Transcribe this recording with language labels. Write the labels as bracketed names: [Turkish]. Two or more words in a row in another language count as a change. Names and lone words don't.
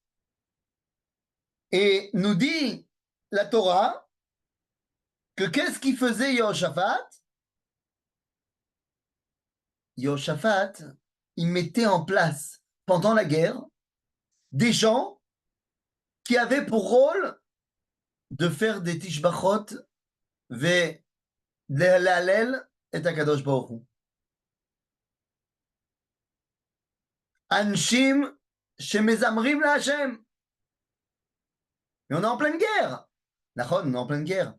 [French] Et nous dit la Torah que qu'est-ce qu'il faisait Yehoshaphat? Yehoshaphat, il mettait en place pendant la guerre des gens qui avaient pour rôle de faire des [Hebrew] תשבחות ולהלל [French] et [Hebrew] הקדוש ברוך הוא. אנשים שמזמרים להשם. [French] Mais on est en pleine guerre. Nachon, on est en pleine guerre.